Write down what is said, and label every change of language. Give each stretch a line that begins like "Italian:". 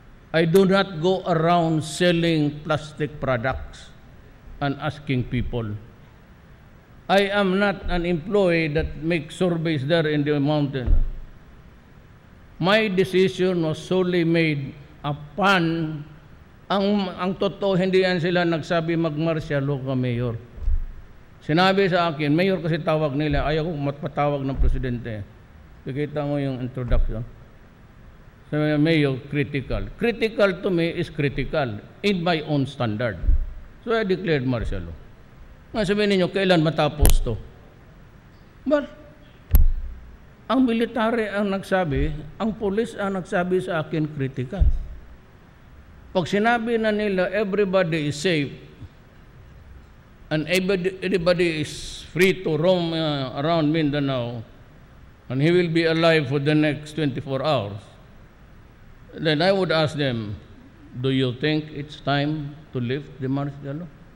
English: I do not go around selling plastic products and asking people. I am not an employee that makes surveys there in the mountain. My decision was solely made upon
Filipino: ang totoo, hindi yan sila nagsabi mag-martial law ka, Mayor. Sinabi sa akin, Mayor kasi tawag nila, ayaw ko matpatawag ng Presidente. Nakita mo yung introduction. Sabi niya, Mayor, critical.
English: Critical to me is critical in my own standard. So I declared martial law.
Filipino: Sabihin ninyo, kailan matapos to? But, ang military ang nagsabi, ang police ang nagsabi sa akin, critical. Pag sinabi na nila,
English: everybody is safe, and everybody is free to roam around Mindanao, and he will be alive for the next 24 hours, then I would ask them, do you think it's time to lift the martial law?